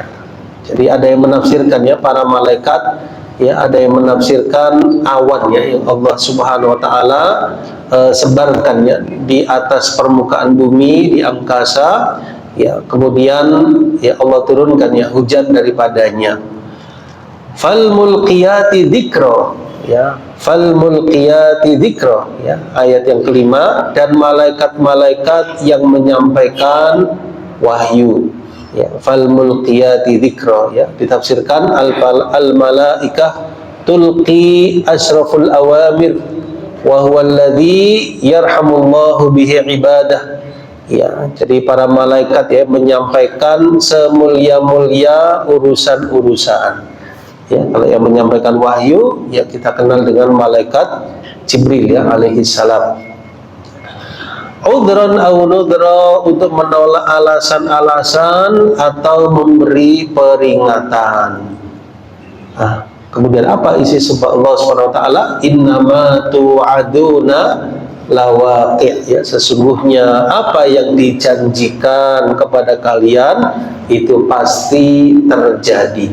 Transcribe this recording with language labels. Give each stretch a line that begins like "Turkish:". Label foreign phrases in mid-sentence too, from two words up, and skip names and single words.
Indonesian: Jadi ada yang menafsirkan ya para malaikat ya, ada yang menafsirkan awan ya yang Allah
Arabic: سبحانه وتعالى
Indonesian: sebarkan ya di atas permukaan bumi, di angkasa ya, kemudian ya Allah turunkan ya hujan daripadanya.
Arabic: فالملقيات ذكرا فالملقيات ذكرا ya,
Indonesian: ayat yang kelima, dan malaikat-malaikat yang menyampaikan wahyu
Arabic: ya, فالملقيات ذكرا ya, ditafsirkan الملائكة تلقي أشرف الأوامر وهو الذي يرحم الله به عباده ya.
Indonesian: Jadi para malaikat ya menyampaikan semulia-mulia urusan-urusan ya. Kalau yang menyampaikan wahyu ya kita kenal dengan malaikat Jibril ya
Arabic: عليه السلام. عذرا أو نذرا,
Indonesian: untuk menolak alasan-alasan atau memberi peringatan. Kemudian apa isi sumpah Allah SWT?
Arabic: إنما توعدون لواقع'
Indonesian: ya, sesungguhnya apa yang dijanjikan kepada kalian itu pasti terjadi.